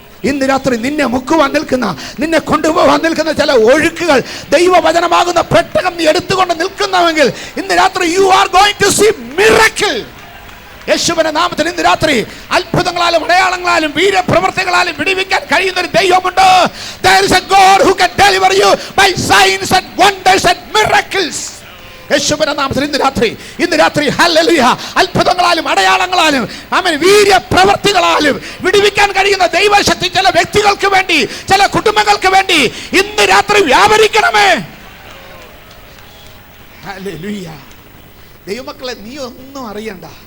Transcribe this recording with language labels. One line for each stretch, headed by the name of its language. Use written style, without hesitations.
Malayalam: ഇന്ന് രാത്രി നിന്നെ മുക്കുവാൻ നിൽക്കുന്ന, നിന്നെ കൊണ്ടുപോകാൻ നിൽക്കുന്ന ചില ഒഴുക്കുകൾ, ദൈവവചനമാകുന്ന പെട്ടകം നീ എടുത്തുകൊണ്ട് നിൽക്കുന്നുവെങ്കിൽ ഇന്ന് രാത്രി
English: You are going to see miracle.
Malayalam: യേശുവിന്റെ നാമത്തിൽ ഇന്ന് രാത്രി അത്ഭുതങ്ങളാലും അടയാളങ്ങളാലും വീരപ്രവർത്തികളാലും വിടുവിക്കാൻ കഴിയുന്ന ഒരു ദൈവമുണ്ട്.
English: There is a God who can deliver you by signs and wonders and miracles.
Malayalam: യേശുവിന്റെ നാമത്തിൽ ഇന്ന് രാത്രി ഹല്ലേലൂയ, അത്ഭുതങ്ങളാലും അടയാളങ്ങളാലും ആമേൻ വീര്യപ്രവർത്തികളാലും വിടുവിക്കാൻ കഴിയുന്ന ദൈവശക്തി ചില വ്യക്തികൾക്ക് വേണ്ടി, ചില കുടുംബങ്ങൾക്ക് വേണ്ടി ഇന്ന് രാത്രി വ്യാപരിക്കണമേ. ഹല്ലേലൂയ. ദൈവമക്കളെ, നീ ഒന്നും അറിയണ്ട.